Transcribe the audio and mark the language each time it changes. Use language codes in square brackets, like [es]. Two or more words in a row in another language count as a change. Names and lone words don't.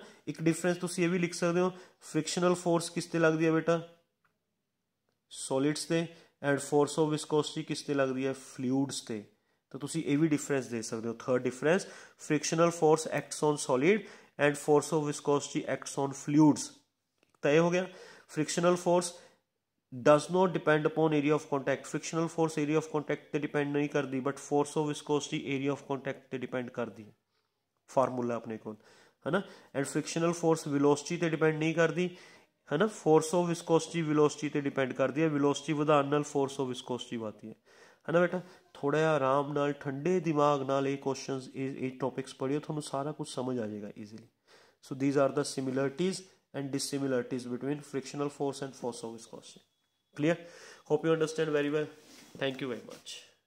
[pa] ਇੱਕ ਡਿਫਰੈਂਸ ਤੁਸੀਂ ਇਹ ਵੀ ਲਿਖ ਸਕਦੇ ਹੋ, [en] frictional force [pa] ਕਿਸ 'ਤੇ ਲੱਗਦੀ ਹੈ ਬੇਟਾ, ਸੋਲਿਡਸ 'ਤੇ, [en] and force of viscosity [pa] ਕਿਸ 'ਤੇ ਲੱਗਦੀ ਹੈ, ਫਲੂਇਡਸ 'ਤੇ। ਤਾਂ ਤੁਸੀਂ ਇਹ ਵੀ ਡਿਫਰੈਂਸ ਦੇ ਸਕਦੇ ਹੋ। [en] third difference, frictional force acts on solid and force of viscosity acts on fluids. [pa] ਤਾਂ ਇਹ ਹੋ ਗਿਆ, [en] frictional force does not depend upon area of contact, frictional force area of contact [pa] ਤੇ depend ਨਹੀਂ ਕਰਦੀ, [en] but force of viscosity area of contact ਤੇ depend [pa] ਕਰਦੀ ਹੈ। ਫਾਰਮੂਲਾ ਆਪਣੇ ਕੋਲ, ਹੈ ਨਾ। [en] and frictional force velocity [pa] ਤੇ ਡਿਪੈਂਡ ਨਹੀਂ ਕਰਦੀ, ਹੈ ਨਾ। [en] force of viscosity velocity [pa] ਤੇ ਡਿਪੈਂਡ ਕਰਦੀ ਹੈ, ਵੈਲੋਸਿਟੀ ਵਧਾਉਣ ਨਾਲ [en] force of viscosity [pa] ਵਧਦੀ ਹੈ ਨਾ ਬੇਟਾ। ਥੋੜ੍ਹਾ ਜਿਹਾ ਆਰਾਮ ਨਾਲ ਠੰਡੇ ਦਿਮਾਗ ਨਾਲ ਇਹ ਕੁਐਸਚਨਸ, ਇਹ ਟੌਪਿਕਸ ਪੜ੍ਹਿਓ, ਤੁਹਾਨੂੰ ਸਾਰਾ ਕੁਝ ਸਮਝ ਆ ਜਾਏਗਾ ਈਜ਼ੀਲੀ। [en] so these are the similarities and dissimilarities between frictional force and force of viscosity. Clear? Hope you understand very well. Thank you very much.